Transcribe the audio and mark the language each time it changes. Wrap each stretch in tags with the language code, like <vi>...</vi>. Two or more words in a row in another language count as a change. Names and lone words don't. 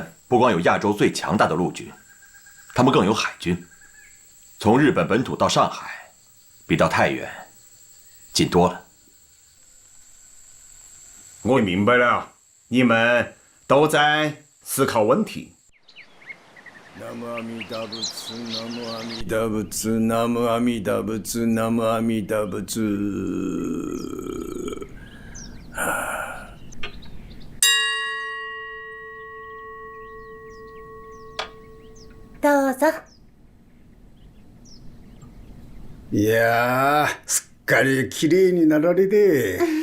<zh>日本不光有亚洲最强大的陆军， 他们更有海军，从日本本土到上海，比到太原近多了。我明白了，你们都在思考问题。</zh> <ja>南無阿弥陀仏、南無阿弥陀仏、南無阿弥陀仏、南無阿弥陀仏。どうぞ。いやー、すっかり綺麗になられて。</ja>